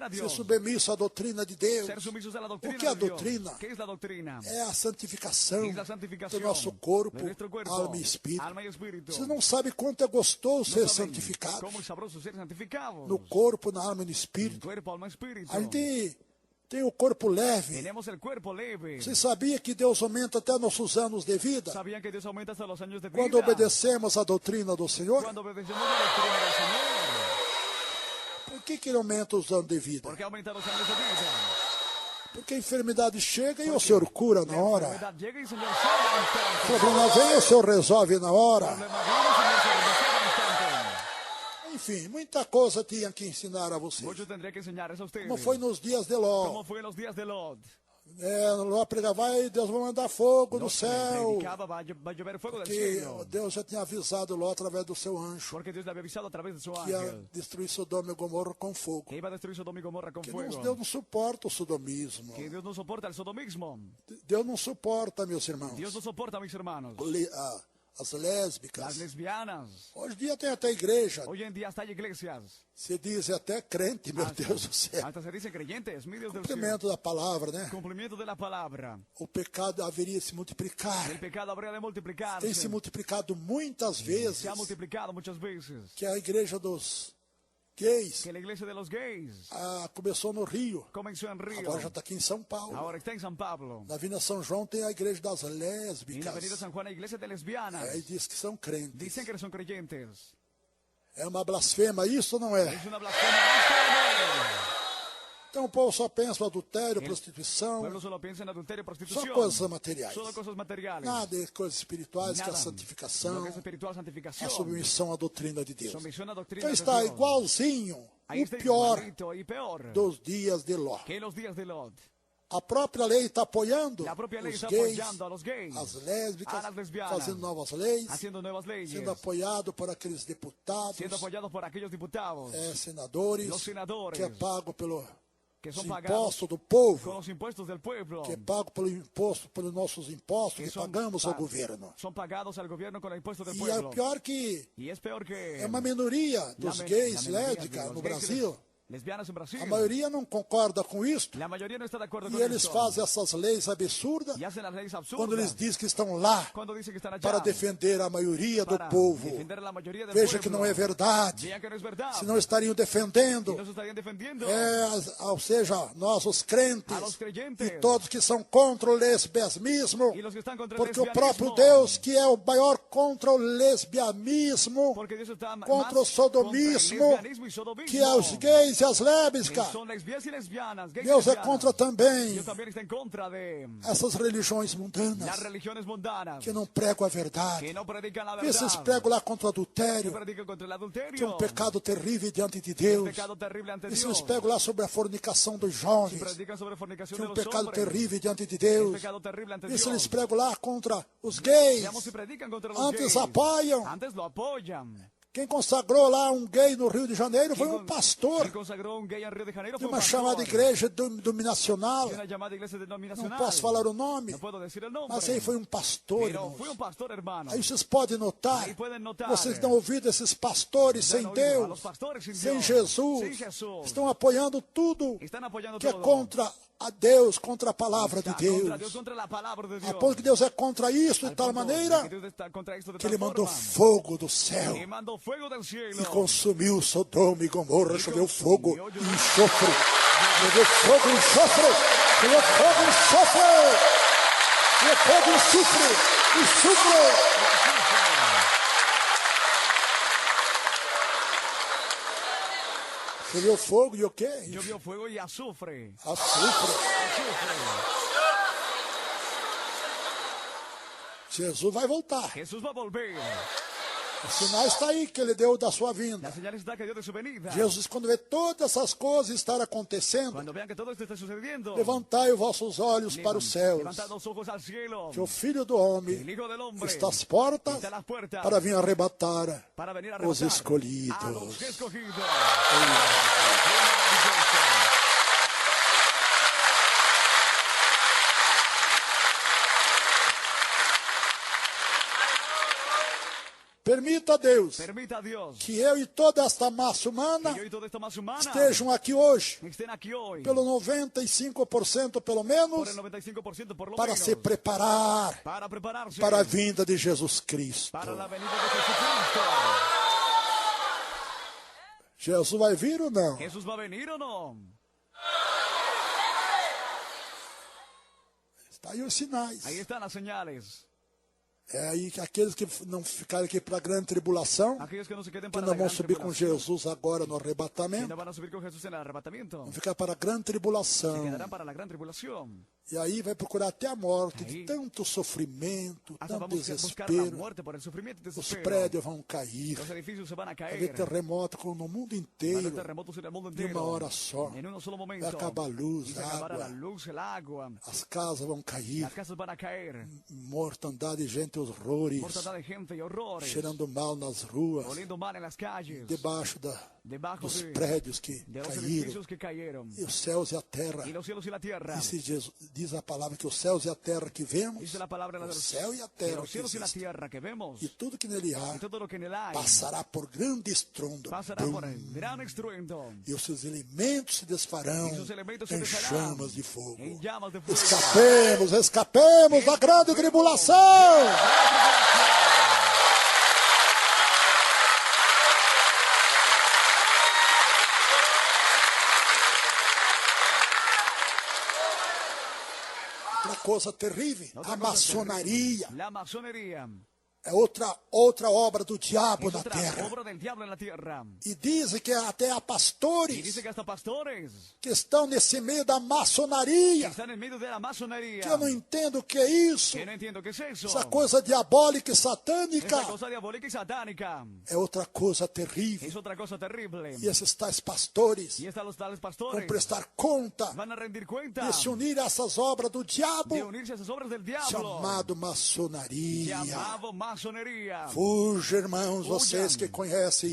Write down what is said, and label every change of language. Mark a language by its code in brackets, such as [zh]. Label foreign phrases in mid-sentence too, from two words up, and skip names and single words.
[es] ser Dios, [pt] submisso à doutrina de Deus. [es] ser sumisos a la doctrina [pt] O que é a [es] de Dios. [pt] doutrina? [es] ¿Qué es la doctrina? [pt] É a santificação [es] Es la [pt] do [es] santificación [pt] nosso corpo, [es] de nuestro cuerpo, [pt] alma e espírito. [es] alma y espíritu. [pt] Você não sabe quanto é gostoso ser [es] No saben [pt] santificado [es] cómo es sabroso ser santificados. [pt] no corpo, na alma e no espírito. [es] Cuerpo, alma, espíritu. [pt] A gente tem o corpo leve. [es] Tenemos el cuerpo leve. [pt] Você sabia que Deus aumenta até nossos anos de vida? [es] ¿Sabían que Dios aumenta hasta los años de vida? [pt] Quando obedecemos à doutrina do Senhor, [es] Cuando obedecemos la doctrina del Señor. [pt] por que Ele aumenta os anos de vida? [es] ¿Por qué aumentan los años de vida? [pt] Porque a enfermidade chega e o Senhor cura na [es] La [pt] hora. [es] enfermedad llega y el Señor sana al instante. [pt] O problema vem e o Senhor resolve na [es] El [pt] hora. [es] problema viene, el Señor se resuelve al instante. [pt] Enfim, muita coisa tinha que ensinar a você. [es] Mucho tendría que enseñarles a ustedes. [pt] Como foi nos dias de [es] ¿Cómo [pt] Ló. [es] fue en los días de Lot? [pt] Ló pregava, vai, Deus vai mandar fogo do [es] Lot [pt] céu. [es] predicaba, va a llover fuego del [pt] Que [es] cielo. [pt] Deus já tinha avisado Ló através do seu anjo [es] Porque Dios le había avisado a través de su [pt] que ia [es] ángel [pt] destruir Sodoma e Gomorra com fogo. [es] que iba a destruir Sodoma y Gomorra con [pt] Que [es] fuego. [pt] Deus não suporta o sodomismo. [es] Que Dios no soporta el sodomismo. [pt] Deus não suporta, meus irmãos, [es] Dios no soporta, mis hermanos, [pt] as [es] las [pt] lésbicas. [es] lesbianas. [pt] Hoje em dia tem até igreja. [es] Hoy en día hasta hay iglesias. [pt] Se diz até crente, meu Deus do céu. [es] Hasta se dicen creyentes, mi Dios del cielo. [pt] Cumprimento da palavra, né? [es] Cumplimiento de la palabra. [pt] O pecado haveria se multiplicar. [es] El pecado habría de multiplicarse. [pt] Tem se multiplicado muitas vezes. [es] Se ha multiplicado muchas veces. [pt] Que a igreja dos gays [es] Que la iglesia de los gays [pt] começou no Rio. [es] comenzó en Río. [pt] Agora já está aqui em São Paulo. [es] Ahora está en San Pablo. [pt] Na Avenida São João tem a igreja das [es] Y en la Avenida [pt] lésbicas. [es] San Juan hay iglesia de lesbianas. [pt] Aí diz que são crentes. [es] Dicen que son creyentes. [pt] É uma blasfema isso ou não é? [es] Es una blasfemia. ¿Esto o no? [pt] Então o povo só pensa no adultério, [es] El [pt] prostituição, [es] pueblo solo piensa en adulterio y [pt] só [es] prostitución. [pt] coisas materiais. [es] Solo cosas materiales. [pt] Nada de coisas espirituais, que é a [es] Nada. Lo [pt] santificação, [es] que es espiritual, [pt] a [es] santificación. [pt] submissão à doutrina de Deus. [es] Sumisión a doctrina [pt] Então [es] de [pt] está [es] Dios. [pt] igualzinho, [es] Ahí [pt] o [es] está [pt] pior [es] igualito y peor [pt] dos dias de Ló. [es] que en los días de Lot. [pt] A própria lei está apoiando [es] La propia ley [pt] os [es] está [pt] gays, [es] apoyando a los gays, [pt] as lésbicas, [es] a las lesbianas, [pt] fazendo novas leis, [es] haciendo nuevas leyes, [pt] sendo apoiado por aqueles deputados, [es] siendo apoyados por aquellos diputados [pt] senadores, [es] Los senadores, [pt] que é pago pelo [es] que son [pt] os [es] pagados [pt] impostos do [es] con [pt] povo, [es] los impuestos del pueblo, [pt] que é pago pelo imposto, pelos nossos impostos que que [es] son, [pt] pagamos ao pa- governo. [es] son pagados al gobierno con los impuestos del [pt] E é [es] pueblo. [pt] pior que [es] Y es peor que [pt] é uma minoria dos [es] la [pt] gays, [es] minoría de [pt] lésbicas [es] los [pt] no [es] gays y [pt] Brasil. [es] lesbianas en Brasil. [pt] A maioria não concorda com isso [es] La mayoría no está de acuerdo [pt] e [es] con [pt] eles [es] esto. [pt] fazem essas leis absurdas [es] Y hacen las leyes absurdas [pt] quando eles dizem que estão lá [es] cuando dicen que están allá [pt] para defender a maioria do [es] para [pt] povo. [es] defender a la mayoría del [pt] Veja [es] pueblo. [pt] que não é verdade. [es] Vean que no es verdad. [pt] Senão estariam defendendo, [es] Y nos estarían defendiendo [pt] ou seja, nós os crentes [es] a los creyentes [pt] e todos que são contra o lesbianismo, [es] y los que están contra el [pt] porque o [es] lesbianismo. [pt] próprio Deus, que é o maior contra o lesbianismo, [es] Porque Dios está más [pt] contra o sodomismo, [es] contra el lesbianismo y sodomismo. [pt] que é os gays e as [es] Que [pt] lésbicas, [es] son lesbianas y lesbianas, gays y [pt] Deus é [es] lesbianas. [pt] contra também [es] Dios también está en contra de [pt] essas religiões [es] las [pt] mundanas [es] religiones mundanas [pt] que não pregam a [es] que [pt] verdade. [es] no predican la [pt] Esses [es] verdad, [pt] pregam lá contra o [es] que [pt] adultério, [es] predican contra el adulterio, [pt] que é um pecado terrível diante de [es] un [pt] Deus. [es] pecado terrible ante [pt] Isso [es] Dios, [pt] eles pregam lá sobre a fornicação dos [es] que [pt] jovens, [es] predican sobre fornicación [pt] que é [es] de [pt] um [es] los [pt] pecado [es] hombres, [pt] terrível diante de [es] un [pt] Deus. [es] pecado terrible ante [pt] Isso [es] Dios. [pt] eles pregam lá contra os gays. [es] Veamos si predican contra los [pt] Antes [es] gays. [pt] apoiam. [es] Antes lo apoyan. [pt] Quem consagrou lá um gay no Rio de Janeiro foi um [es] Quien [pt] pastor [es] consagró un gay en Río de Janeiro [pt] de [es] fue un [pt] uma [es] pastor [pt] chamada igreja dominacional. [es] de una llamada iglesia [pt] Não [es] denominacional. [pt] posso falar o nome, [es] No puedo decir el nombre. [pt] mas aí foi um pastor, [es] Pero [pt] irmãos. [es] fue un pastor, hermano. [pt] Aí vocês podem notar, [es] Ahí pueden notar. [pt] vocês estão ouvindo esses pastores sem [es] Han oído a [pt] Deus, [es] los pastores sin [pt] sem [es] Dios, [pt] Jesus, [es] sin Jesús. [pt] estão apoiando tudo [es] Están apoyando [pt] que é [es] todo. [pt] contra a Deus, contra a palavra de [es] Está contra [pt] Deus. [es] Dios, contra la palabra de Dios. [pt] A ponto que Deus é contra isso de [es] Al [pt] tal [es] punto [pt] maneira [es] de que Dios está contra esto de [pt] que [es] tal [pt] ele mandou [es] forma, [pt] fogo do céu [es] y mandó fuego del cielo. [pt] e consumiu Sodoma e Gomorra, choveu fogo consumiu e enxofre. Choveu fogo e enxofre. Choveu fogo e enxofre. Choveu fogo e enxofre. Enxofre. Choveu fogo e o quê? [es] Llovió fuego y azufre. [pt] Açúcar. [es] Azufre. [pt] Jesus vai voltar. [es] Jesús va a volver. [pt] O sinal está aí que ele deu da sua vinda. [es] La señal está que dio de su venida. [pt] Jesus, quando vê todas essas coisas estar acontecendo, [es] Cuando vean que todo esto está sucediendo, [pt] levantai os vossos olhos para os céus, [es] levantad los ojos al cielo. [pt] que o Filho do Homem [es] El Hijo del Hombre [pt] está às portas [es] está a las puertas [pt] para vir arrebatar [es] para venir a [pt] os [es] arrebatar a [pt] escolhidos. [es] los escogidos. [pt] Permita a Deus [es] Permita a Dios [pt] que eu e toda esta massa humana [es] que yo y toda esta masa humana [pt] estejam aqui hoje, [es] estén aquí hoy [pt] pelo 95% pelo [es] por [pt] menos, [es] el 95% por lo [pt] para [es] menos [pt] se preparar [es] para prepararse [pt] para a vinda de Jesus Cristo. [es] para la venida de Jesucristo. [pt] Jesus vai vir ou não? [es] ¿Jesús va a venir o no? [pt] Está aí os sinais. [es] Ahí están las señales. [pt] É aí que aqueles que não ficarem aqui para a grande tribulação, [es] Aquellos que no se queden [pt] que [es] para [pt] não [es] la [pt] vão [es] gran [pt] subir com [es] tribulación, [pt] Jesus agora no [es] que [pt] arrebatamento, [es] no van a subir con Jesús en el arrebatamiento, [pt] vão ficar para a grande [es] se [pt] tribulação. [es] quedarán para la gran tribulación. [pt] E aí vai procurar até a morte, de [es] Aí, [pt] tanto sofrimento, [es] Hasta [pt] tanto [es] vamos a buscar la [pt] desespero. [es] muerte por el sufrimiento y [pt] Os [es] desespero. [pt] prédios vão cair. [es] Los edificios se van a [pt] Vai haver [es] caer. [pt] terremoto como no mundo [es] Van a [pt] inteiro. [es] haber terremotos en el mundo [pt] De [es] entero. [pt] uma hora só. [es] En un solo momento. [pt] Vai acabar a luz, [es] Y se [pt] a [es] acabará la [pt] água. [es] luz, el agua. [pt] As casas vão cair. [es] Las casas van a caer. [pt] Mortandade de gente, horrores. [es] Mortandad de gente y horrores. [pt] Cheirando mal nas ruas. [es] Oliendo mal en las calles. [pt] Debaixo [es] Debajo [pt] dos [es] de [pt] prédios que [es] los [pt] caíram. [es] edificios que cayeron. [pt] E os céus e a terra. [es] Y los cielos y la tierra. [pt] Diz a palavra que os céus e a terra que vemos, [es] Dice la palabra de [pt] o [es] los [pt] céu e a [es] que [pt] terra [es] los [pt] que [es] cielos y la [pt] existem, [es] tierra que vemos. [pt] e tudo que nele há, [es] Y todo lo que en él hay. [pt] passará por grande estrondo. [es] Pasará Brum. por el gran estruendo. [pt] E os seus elementos se desfarão [es] Y sus elementos se [pt] em [es] desharán [pt] chamas de fogo. [es] en llamas de fuego. [pt] Escapemos da grande tribulação. Outra coisa terrível, [es] Otra [pt] a [es] cosa [pt] maçonaria. [es] terrible. La masonería. [pt] É outra obra do diabo [es] Es [pt] na [es] otra [pt] terra. [es] obra del diablo en la tierra. [pt] E dizem que até há [es] Y [pt] pastores [es] dice que hasta pastores [pt] que estão nesse meio da [es] que [pt] maçonaria, [es] están en medio de la masonería. [pt] que eu não entendo o que é isso. [es] Que no entiendo qué es eso. [pt] Essa coisa diabólica e [es] Esa [pt] satânica [es] cosa diabólica y satánica. [pt] é outra coisa terrível. [es] Es otra cosa terrible. [pt] E esses tais pastores [es] Y están los tales [pt] vão [es] pastores. [pt] prestar conta [es] Van a rendir cuenta [pt] de se unir a essas obras do diabo, [es] de unirse a esas obras del diablo. [pt] chamado maçonaria. [es] Llamado masonería. [pt] Fuja, irmãos, vocês que conhecem